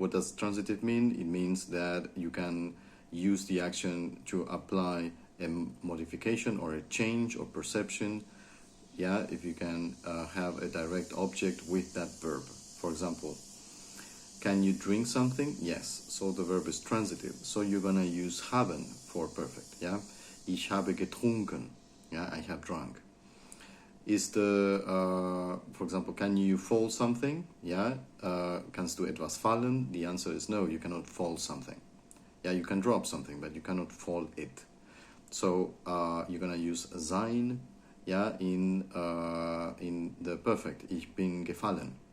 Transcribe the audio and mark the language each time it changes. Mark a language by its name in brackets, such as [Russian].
[English] What does transitive mean? It means that you can use the action to apply a modification or a change or perception. Yeah, if you can have a direct object with that verb. For example, can you drink something? Yes. So the verb is transitive. So you're gonna use haben for perfect. [German] Yeah, ich habe getrunken. [English] Yeah, I have drunk. Is for example, can you fall something? [German] Yeah, kannst du etwas fallen? [English] The answer is no. You cannot fall something. Yeah, you can drop something, but you cannot fall it. So you're gonna use sein. Yeah, in the perfect, ich bin gefallen.